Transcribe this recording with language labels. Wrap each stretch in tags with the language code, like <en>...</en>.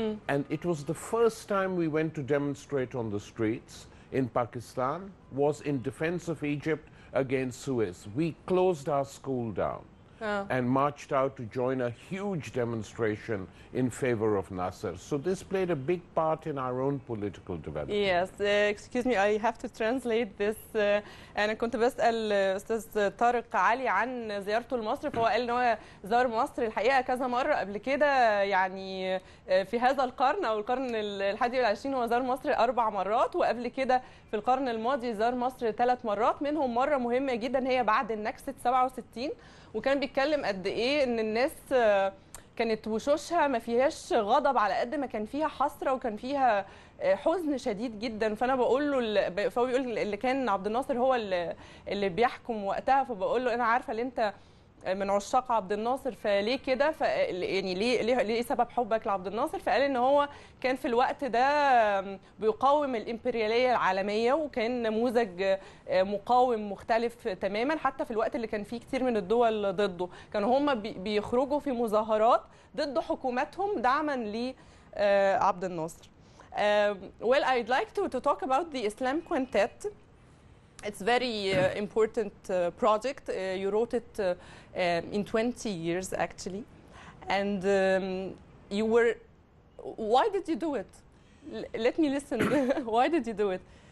<en>And it was the first time we went to demonstrate on the streets in Pakistan was in defense of Egypt against Suez. We closed our school down and marched out to join a huge demonstration in favor of Nasser. So this played a big part in our own political development. Yes, excuse me, I have to translate this.</en> <ar>أنا كنت بسأل أستاذ طارق علي عن زيارته لمصر، فهو قال إن هو زار مصر الحقيقة كذا مرة قبل كده، يعني في هذا القرن أو القرن الحادي والعشرين هو زار مصر 4 مرات، وقبل كده في القرن الماضي زار مصر 3 مرات، منهم مرة مهمة جدا هي بعد النكسة 67، وكان بيتكلم قد ايه ان الناس كانت وشوشها ما فيهاش غضب على قد ما كان فيها حسره وكان فيها حزن شديد جدا. فانا بقول له، فهو بيقول اللي كان عبد الناصر هو اللي بيحكم وقتها، فبقول له انا عارفه ان انت من عشاق عبد الناصر، فليه كده؟ يعني ليه سبب حبك لعبد الناصر؟ فقال ان هو كان في الوقت ده بيقاوم الامبرياليه العالميه، وكان نموذج مقاوم مختلف تماما، حتى في الوقت اللي كان فيه كتير من الدول ضده، كانوا هم بيخرجوا في مظاهرات ضد حكوماتهم دعما لعبد الناصر.</ar> <en>Well, I'd like to talk about the Islam Quintet. It's a very important project. You wrote it in 20 years, actually. And you were... Why did you do it? Let me listen. Why did you do it?</en>